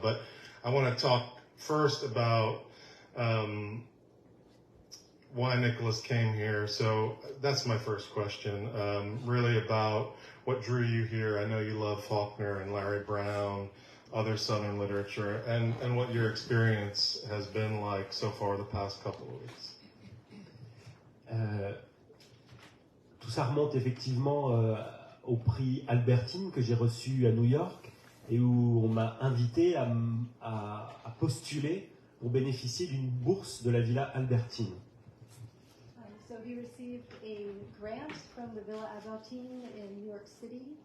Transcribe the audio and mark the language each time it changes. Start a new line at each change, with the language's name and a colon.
English: But I want to talk first about why Nicolas came here. So that's my first question, really about what drew you here. I know you love Faulkner and Larry Brown, other Southern literature, and what your experience has been like so far the past couple of weeks.
French: Tout ça remonte effectivement au prix Albertine que j'ai reçu à New York et où on m'a invité à postuler pour bénéficier d'une bourse de la Villa Albertine.
English: So he received a grant from the Villa Albertine in New York City.